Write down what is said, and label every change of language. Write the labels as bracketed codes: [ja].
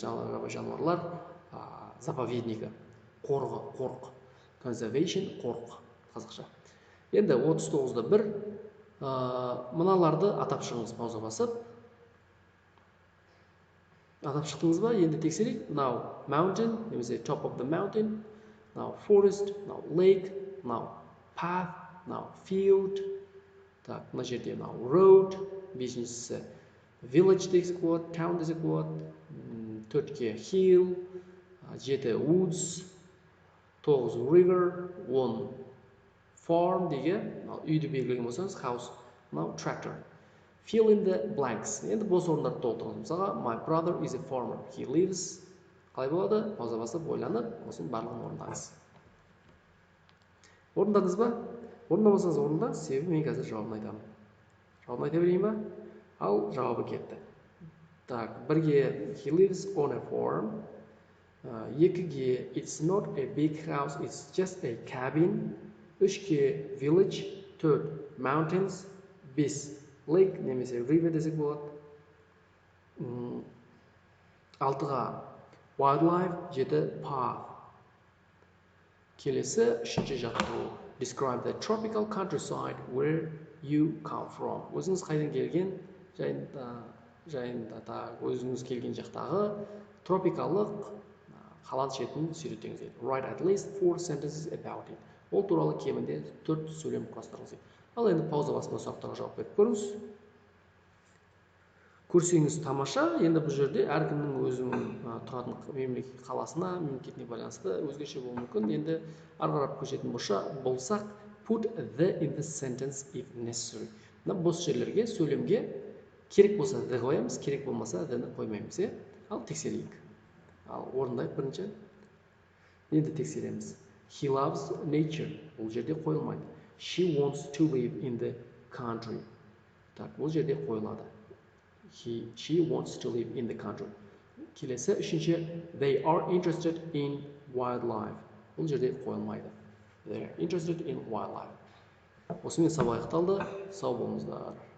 [kk] Жабайы жануарлар заповеднигі, қорық. Conservation, қорық, қазақша. Енді 39-да 1 мыналарды атап шығыңыз, пауза басып. Атап шықтыңыз ба? Енді тексерейік. [en] Now mountain, немесе top of the mountain. Now forest, now lake, now path, now field. [kk] Так, мына жерде now road, бесіншісі village десек болады, town десек болады. 4-ке hill, 7 woods, 9 river, 10 farm деген, үйді белгілеген болсаңыз house, now tractor. [en] Fill in the blanks. [kk] Енді бос орындарды толтырыңыз. [en] Мысалға, my brother is a farmer. He lives. [kk] Қалай болады? Пауза басып, ойланып, осының барлығын орындаңыз. Орындадыңыз ба? Орындамасаңыз орында, себебі мен қазір жауабын айтамын. Жауабын айта берейін ба? Ал жауабы кетті. [en] Так, 1-ге he lives on a farm. 2-ге it's not a big house, it's just a cabin. 3-ге village. 4 mountains. [kk] 5 lake немесе river десек болады. [en] 6-ға wildlife. [kk] 7 path. Келесі 3-ші жаттығу. [en] Describe the tropical countryside where you come from. [kk] Өзіңіз қайдан келген жайында өзіңіз келген жақтағы тропикалық қалан шетін суреттеңіз. [en] Write at least 4 sentences about it. [kk] Ол туралы кемінде 4 сөйлем құрастырыңыз. Ал енді пауза басында сұрақтарға жауап беріп көріңіз. Көрсеңіз тамаша. Енді бұл жерде әркімнің өзінің тұратын мемлекет қаласына, мемлекетіне байланысты өзгеше болуы мүмкін. Енді ары қарап көшетін болсақ, [en] put the in the sentence if necessary. [kk] Мына бос жерлерге, сөйлемге керек болса the қоямыз, керек болмаса the-ні қоймаймыз. Ал тексерейік. Ал орындайық бірінші. Енді тексереміз. [en] He loves nature. [kk] Бұл жерде қойылмайды. [en] She wants to live in the country. [kk] Так, бұл жерде қойылады. [en] She wants to live in the country. [kk] Келесі үшінші. [en] They are interested in wildlife. [kk] Бұл жерде қойылмайды. [en] They are interested in wildlife. [kk] Осымен сабақ аяқталды. Сау болыңыздар.